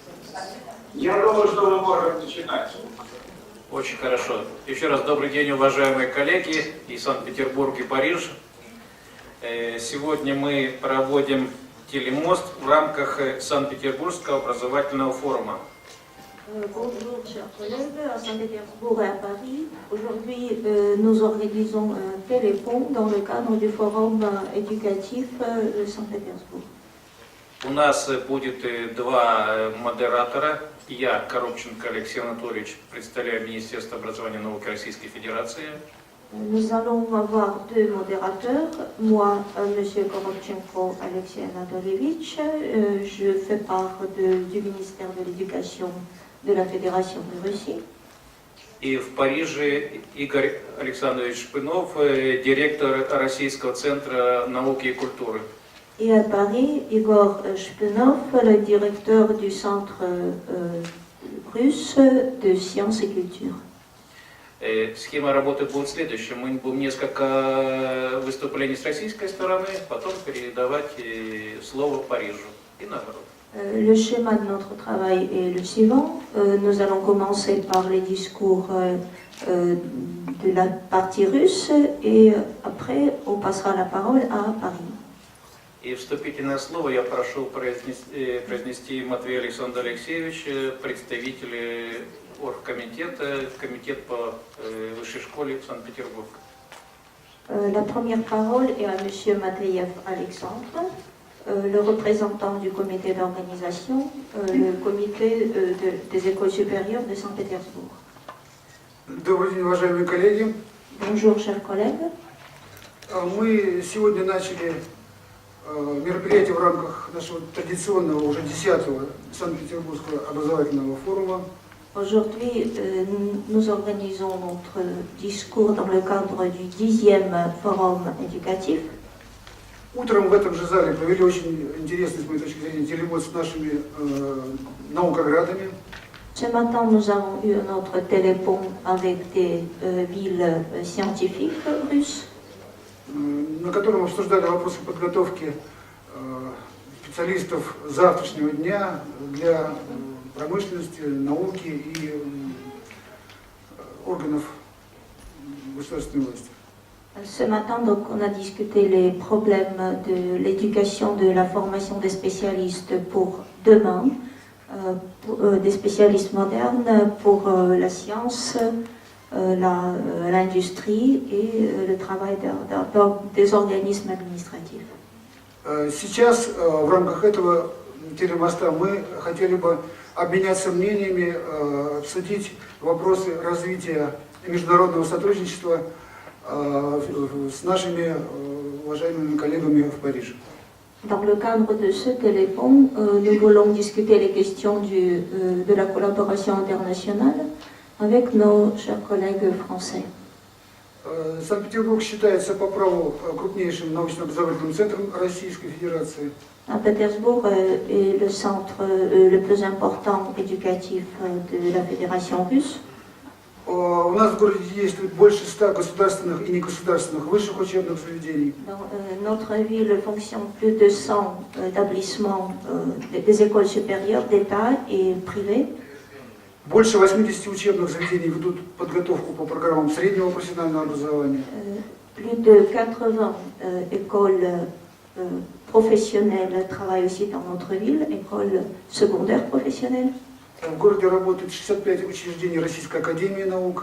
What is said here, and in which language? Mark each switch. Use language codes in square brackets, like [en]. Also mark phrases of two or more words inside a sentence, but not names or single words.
[ru] Я думаю, что мы можем начинать. Очень хорошо. Еще раз добрый день, уважаемые коллеги и Санкт-Петербург, и Париж. Сегодня мы проводим телемост в рамках Санкт-Петербургского образовательного форума. [fr] Bonjour chers collègues, à Saint-Pétersbourg et à Paris. Aujourd'hui, nous organisons un télépont dans le cadre du forum éducatif de Saint-Pétersbourg. [ru] У нас будет два модератора. Я, Коробченко Алексей Анатольевич, представляю Министерство образования и науки Российской Федерации. [fr] Nous allons avoir deux modérateurs. Moi, M. Korobchenko Alexei Anatolievich, je fais part du ministère de l'Éducation de la Fédération de Russie. [ru] И в Париже Игорь Александрович Шпынов, директор Российского центра науки и культуры. [fr] Et à Paris, Igor Shpenov, le directeur du Centre russe de sciences et culture. [ru] Схема работы будет следующая. Мы будем несколько выступлений с российской стороны, потом передавать слово Парижу и наоборот. [fr] Le schéma de notre travail est le suivant. Nous allons commencer par les discours de la partie russe et après on passera la parole à Paris. [ru] И вступительное слово я прошу произнести Матвей Александр Алексеевич, представитель оргкомитета, комитет по высшей школе Санкт-Петербург. [fr] La première parole est à M. Mateyev Alexandre, le représentant du comité d'organisation, le comité des écoles supérieures de Saint-Pétersbourg. [ru] Добрый день, уважаемые коллеги. [fr] Bonjour, chers collègues. [ru] Мы сегодня начали мероприятие в рамках нашего традиционного, уже 10-го Санкт-Петербургского образовательного форума. [fr] Aujourd'hui, nous organisons notre discours dans le cadre du 10e forum éducatif. [ru] Утром в этом же зале провели очень интересный, с моей точки зрения, телемост с нашими наукоградами. [fr] Ce matin, nous avons eu notre télépont avec des villes scientifiques russes, [ru] На котором обсуждали вопросы подготовки специалистов завтрашнего дня для промышленности, науки и органов государственной власти. [fr] Ce matin, donc, on a discuté les problèmes de l'éducation, de la formation des spécialistes pour demain, des spécialistes modernes pour la science, l'industrie et le travail des organismes administratifs. [ru] Сейчас в рамках этого телемоста мы хотели бы обменяться мнениями, обсудить вопросы развития международного сотрудничества с нашими уважаемыми коллегами в Париже. [fr] Dans le cadre de ce télépont, nous voulons discuter les questions de la collaboration internationale avec nos chers collègues français. [ru] Санкт-Петербург считается по праву крупнейшим научно-образовательным центром Российской Федерации. [fr] Saint-Pétersbourg est le centre le plus important éducatif de la Fédération russe. [ru] У нас в городе действует больше 100 государственных и негосударственных высших учебных заведений. [fr] Dans notre ville fonctionne plus de 100 établissements des écoles supérieures d'État et privées. [ru] Больше 80 учебных заведений ведут подготовку по программам среднего профессионального образования. [fr] Plus de 80 écoles professionnelles travaillent aussi dans notre ville, écoles secondaires professionnelles. [ru] В городе работает 65 учреждений Российской академии наук.